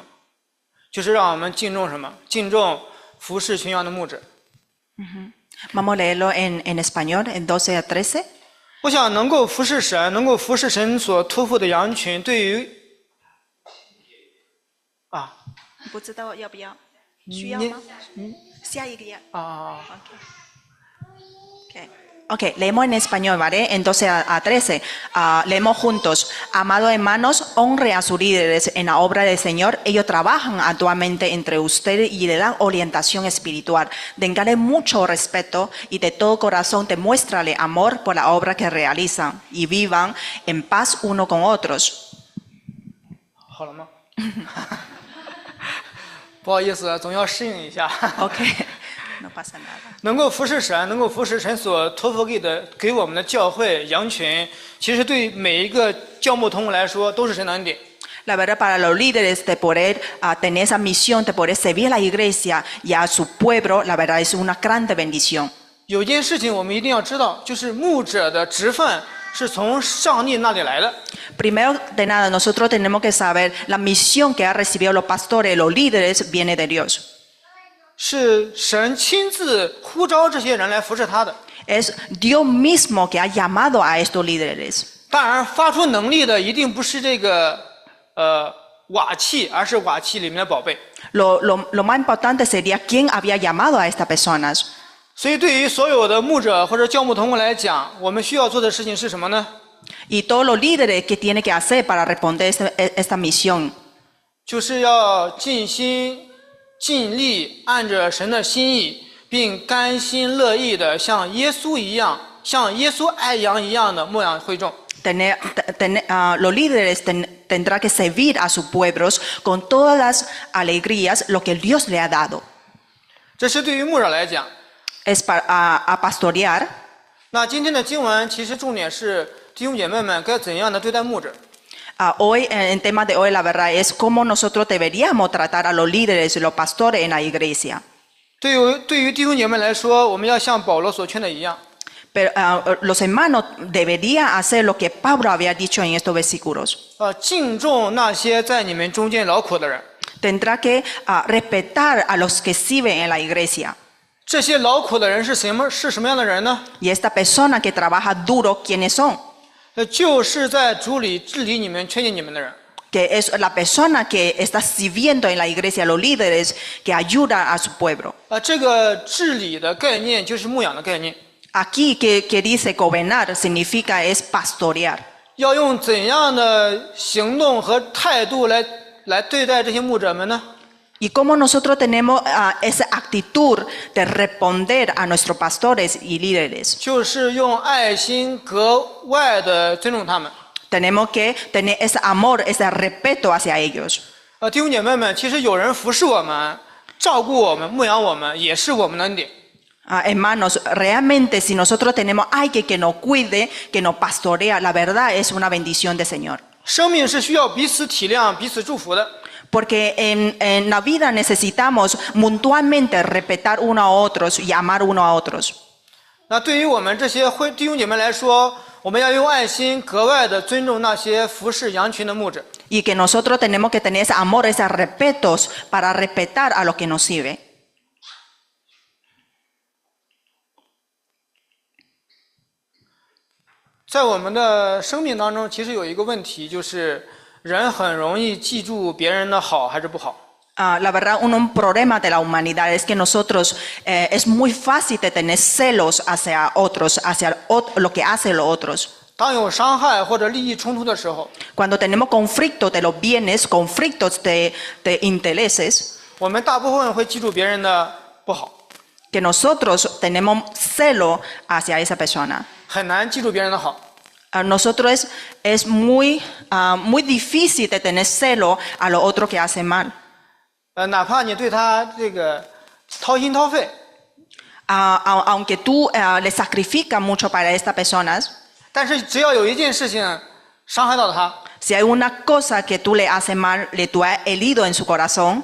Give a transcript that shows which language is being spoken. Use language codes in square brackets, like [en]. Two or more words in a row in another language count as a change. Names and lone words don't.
[zh] 就是让我们敬重什么？敬重服侍群羊的牧者。 [es] Vamos a leerlo en español, en 12 a 13. [zh] 我想能够服侍神，能够服侍神所托付的羊群，对于不知道要不要？需要吗？下一个呀。 [es] Okay, leemos en español, ¿vale? En 12 a 13. Leemos juntos. Amados hermanos, honre a sus líderes en la obra del Señor. Ellos trabajan actualmente entre ustedes y le dan orientación espiritual. Denle mucho respeto y de todo corazón demuéstrale amor por la obra que realizan y vivan en paz uno con otros. [zh] 好了吗？不好意思，总要适应一下。 [es] Okay, no pasa nada. [zh] 能够服侍神，能够服侍神所托付给我们的教会羊群，其实对每一个教牧同工来说都是神的恩典。 [es] La verdad, para los líderes de poder tener esa misión, de poder servir a la iglesia y a su pueblo, la verdad es una grande bendición. [zh] 有件事情我们一定要知道，就是牧者的职分是从上帝那里来的。 [es] Primero de nada, nosotros tenemos que saber la misión que han recibido los pastores, los líderes, viene de Dios. [zh] 是神亲自呼召这些人来服侍他的。 [es] Es Dios mismo que ha llamado a estos líderes. [zh] 当然，发出能力的一定不是这个瓦器，而是瓦器里面的宝贝。 [es] Lo más importante sería quién había llamado a estas personas. [zh] 所以，对于所有的牧者或者教牧同工来讲，我们需要做的事情是什么呢？ [es] Y todos los líderes que tienen que hacer para responder esta misión. [zh] 就是要尽心尽力，按着神的心意，并甘心乐意的像耶稣一样，像耶稣爱羊一样的牧养会众。 [es] Los líderes tendrán que servir a sus pueblos con todas las alegrías lo que Dios le ha dado. [zh] 这是对于牧者来讲。 [es] Es a pastorear. [zh] 那今天的经文其实重点是弟兄姐妹们该怎样的对待牧者。 [es] Hoy, en tema de hoy, la verdad es cómo nosotros deberíamos tratar a los líderes y los pastores en la iglesia. [zh] 对于弟兄姐妹来说，我们要像保罗所劝的一样。 [es] Pero los hermanos deberían hacer lo que Pablo había dicho en estos versículos. [zh] 敬重那些在你们中间劳苦的人。 [es] Tendrá que respetar a los que sirven en la iglesia. [zh] 这些劳苦的人是什么样的人呢？ [es] Y esta persona que trabaja duro, ¿quiénes son? [zh] 就是在主里治理你们、劝诫你们的人。 [es] Que es la persona que está sirviendo en la iglesia, los líderes que ayudan a su pueblo. [zh] 这个治理的概念就是牧养的概念。 [es] Aquí que dice gobernar significa es pastorear. [zh] 要用怎样的行动和态度来对待这些牧者们呢？ [es] Y cómo nosotros tenemos esa actitud de responder a nuestros pastores y líderes. [zh] 就是用爱心格外的尊重他们。 [es] Tenemos que tener ese amor, ese respeto hacia ellos. [zh] 弟兄姐妹们，其实有人服侍我们、照顾我们、牧养我们，也是我们的恩典。 [es] Hermanos, realmente si nosotros tenemos alguien que nos cuide, que nos pastorea, la verdad es una bendición del Señor. [zh] 生命是需要彼此体谅、彼此祝福的。 [es] Porque en la vida necesitamos mutuamente respetar unos a otros y amar unos a otros. [zh] 那对于我们这些弟兄姐妹来说，我们要用爱心格外的尊重那些服侍羊群的牧者。 [es] Y que nosotros tenemos que tener ese amor, esos respetos para respetar a los que nos sirven. [zh] 在我们的生命当中，其实有一个问题，就是人很容易记住别人的好还是不好。 [es] La verdad, un problema de la humanidad es que nosotros es muy fácil de tener celos hacia otros, hacia lo que hacen los otros. [zh] 当有伤害或者利益冲突的时候， [es] Cuando tenemos conflictos de los bienes, conflictos de intereses, [zh] 我们大部分会记住别人的不好， [es] que nosotros tenemos celo hacia esa persona. [zh] 很难记住别人的好。 [es] Nosotros es muy difícil de tener celo a los otros que hacen mal. [zh] 哪怕你对他这个掏心掏肺， [es] Aunque tú le sacrificas mucho para estas personas, [zh] 但是只要有一件事情伤害到他， [es] si hay una cosa que tú le haces mal, tú has herido en su corazón,